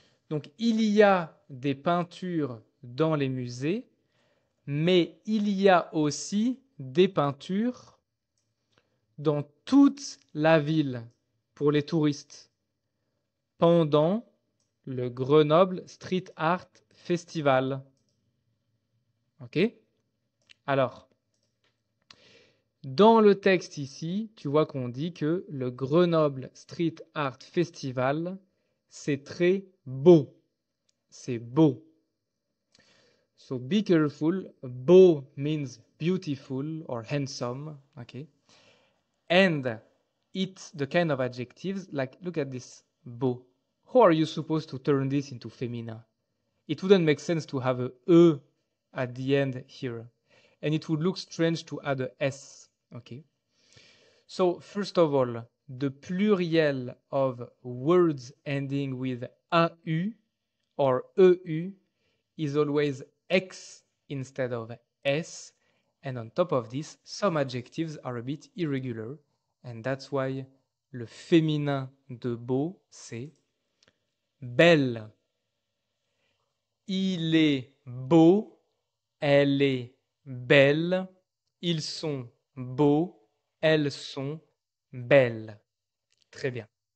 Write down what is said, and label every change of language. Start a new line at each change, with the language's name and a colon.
French: Donc, il y a des peintures dans les musées, mais il y a aussi des peintures dans toute la ville pour les touristes pendant le Grenoble Street Art Festival. OK? Alors, dans le texte ici, tu vois qu'on dit que le Grenoble Street Art Festival, c'est très beau. C'est beau.
English: So be careful. Beau means beautiful or handsome. Okay. And it's the kind of adjectives like, look at this. Beau. How are you supposed to turn this into femina? It wouldn't make sense to have a E at the end here. And it would look strange to add a S. Okay. So, first of all, the pluriel of words ending with AU or EU is always X instead of S. And on top of this, some adjectives are a bit irregular. And that's why
French: le féminin de beau, c'est belle. Il est beau, elle est belle, ils sont beaux, elles sont belles. Très bien.